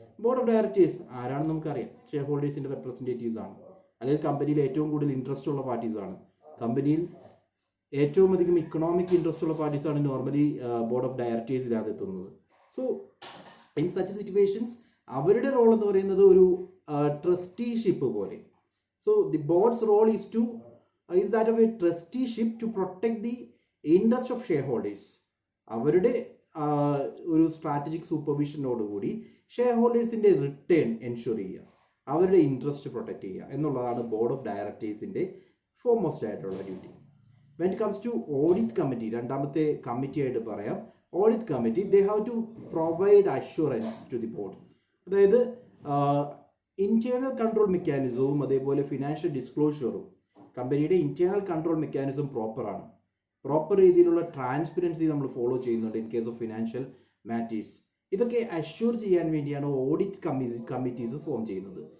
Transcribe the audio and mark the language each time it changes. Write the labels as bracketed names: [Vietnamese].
[Malayalam] Board of directors ആരാണെന്ന് നമുക്കറിയാം, share ഹോൾഡേഴ്സിന്റെ representatives ആണ്, അല്ലെങ്കിൽ കമ്പനിയിൽ ഏറ്റവും കൂടുതൽ ഇൻട്രസ്റ്റ് ഉള്ള പാർട്ടീസ് ആണ്. കമ്പനിയിൽ ഏറ്റവും അധികം ഇക്കണോമിക് ഇൻട്രസ്റ്റ് ഉള്ള പാർട്ടീസ് ആണ് നോർമലി ബോർഡ് ഓഫ് ഡയറക്ടേഴ്സിനകത്ത് എത്തുന്നത്. [English] so in such situations [Malayalam] അവരുടെ റോൾ എന്ന് പറയുന്നത് ഒരു ട്രസ്റ്റിഷിപ്പ് പോലെ. [English] So the board's role is that of a trusteeship to protect the interest of shareholders. [Malayalam] അവരുടെ ഒരു സ്ട്രാറ്റജിക് സൂപ്പർവിഷനോടുകൂടി ഷെയർ ഹോൾഡേഴ്സിന്റെ റിട്ടേൺ എൻഷുർ ചെയ്യുക, അവരുടെ ഇൻട്രസ്റ്റ് പ്രൊട്ടക്ട് ചെയ്യുക എന്നുള്ളതാണ് ബോർഡ് ഓഫ് ഡയറക്ടേഴ്സിന്റെ ഫോർമോസ്റ്റ് ആയിട്ടുള്ള duty. [English] when it comes to audit committee, [Malayalam] രണ്ടാമത്തെ committee ആയിട്ട് പറയാം. [English] Audit committee they have to provide assurance to the board. [Malayalam] അതായത് ഇന്റേണൽ കൺട്രോൾ മെക്കാനിസവും അതേപോലെ ഫിനാൻഷ്യൽ ഡിസ്ക്ലോഷറും, കമ്പനിയുടെ ഇന്റേണൽ കൺട്രോൾ മെക്കാനിസം പ്രോപ്പർ രീതിയിലുള്ള ട്രാൻസ്പെറൻസി നമ്മൾ ഫോളോ ചെയ്യുന്നുണ്ട് [English] In case of financial matters. [Malayalam] ഇതൊക്കെ അഷ്യൂർ ചെയ്യാൻ വേണ്ടിയാണ് ഓഡിറ്റ് കമ്മിറ്റീസ് ഫോം ചെയ്യുന്നത്.